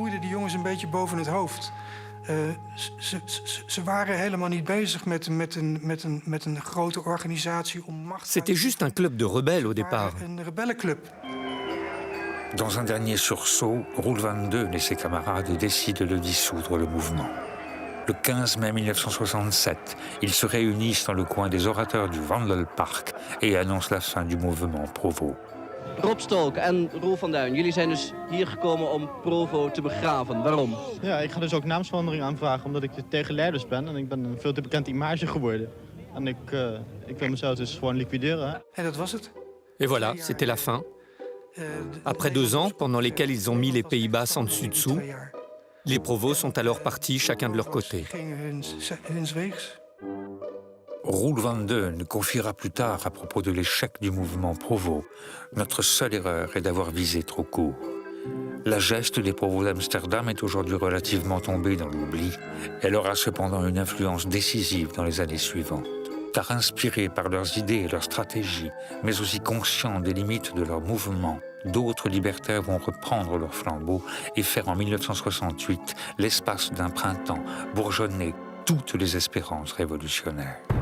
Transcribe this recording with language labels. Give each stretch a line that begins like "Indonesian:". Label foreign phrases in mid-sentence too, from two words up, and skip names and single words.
French: C'était juste un club de rebelles au départ. Dans un dernier sursaut, Roel van Deun et ses camarades décident de dissoudre le mouvement. Le 15 mai 1967, ils se réunissent dans le coin des orateurs du Wandelpark et annoncent la fin du mouvement Provo.
Dutch: Rob Stolk en Roel van Duin, jullie zijn dus hier gekomen om Provo te begraven. Waarom? Ja, ik ga dus ook naamsverandering aanvragen omdat ik tegen leiders ben en ik ben een veel te bekend image geworden. En ik wil mezelf dus gewoon liquideren. En dat was het.
French: Et voilà, c'était la fin. Après 2 ans, pendant lesquels ils ont mis les Pays-Bas en dessus-dessous, les Provos sont alors partis chacun de leur côté. Roel van Deun confiera plus tard à propos de l'échec du mouvement Provo. Notre seule erreur est d'avoir visé trop court. La geste des Provos d'Amsterdam est aujourd'hui relativement tombée dans l'oubli. Elle aura cependant une influence décisive dans les années suivantes. Car inspirés par leurs idées et leurs stratégies, mais aussi conscients des limites de leur mouvement, d'autres libertaires vont reprendre leur flambeau et faire en 1968 l'espace d'un printemps bourgeonner toutes les espérances révolutionnaires.